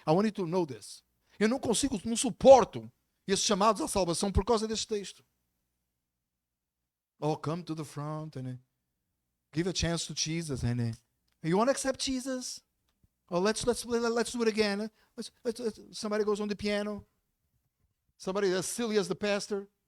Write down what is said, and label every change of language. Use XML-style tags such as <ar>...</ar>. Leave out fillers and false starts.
<en>I want you to know this.</en> <pt>Eu não suporto esses chamados à salvação por causa deste texto.</pt> <en>Oh, come to the front and give a chance to Jesus. And you want to accept Jesus? Oh, let's do it again. Somebody goes on the piano. Somebody as silly as the pastor.</en>